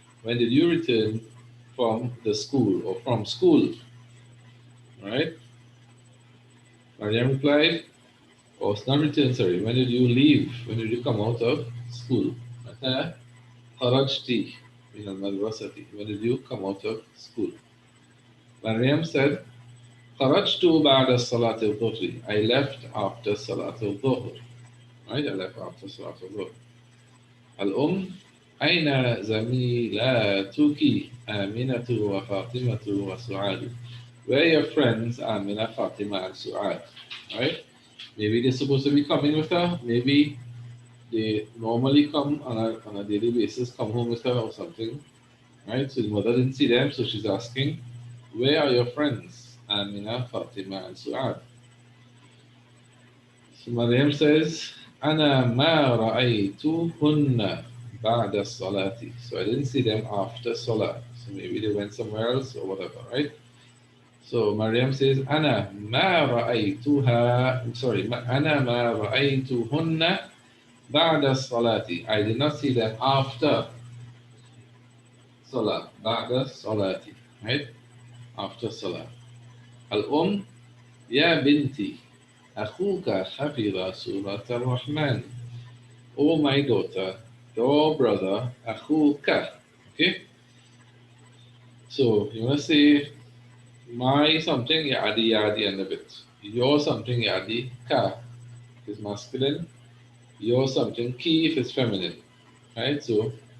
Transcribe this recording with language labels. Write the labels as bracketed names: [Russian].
[English] When did you return from the school or from school? Right? Maryam replied, oh, it's not return, sorry. When did you leave? When did you come out of school? [Arabic] متى خرجتِ من المدرسة? [English] When did you come out of school? Maryam said, [Arabic] خرجت بعد صلاة الظهر. [English] I left after [Arabic] صلاة الظهر. [English] Right? I left after [Arabic] صلاة الظهر. الأم أين زميلاتك آمنة وفاطمة وسعاد? [English] Where are your friends Amina, Fatima, and Su'ad? Right? Maybe they're supposed to be coming with her. Maybe they normally come on a daily basis, come home with her or something. Right? So the mother didn't see them, so she's asking, where are your friends Amina, Fatima, and Su'ad? So Maryam says, [Arabic] أنا ما رأيتهن بعد الصلاة. [English] So I didn't see them after Salah. So maybe they went somewhere else or whatever, right? So Maryam says, [Arabic] أنا ما رأيتها. [English] Sorry, [Arabic] أنا ما رأيتهن بعد الصلاة. [English] I did not see them after Salah. [Arabic] بعد الصلاة. [English] Right? After Salah. [Arabic] الأم يا بنتي أخوك حفظ سورة الرحمن. [English] Oh my daughter, your brother [Arabic] أخوك. [English] Okay? So you want to say my something yadi yadi end of it. Your something yadi ka is masculine. Your something ki if it's feminine. Right? So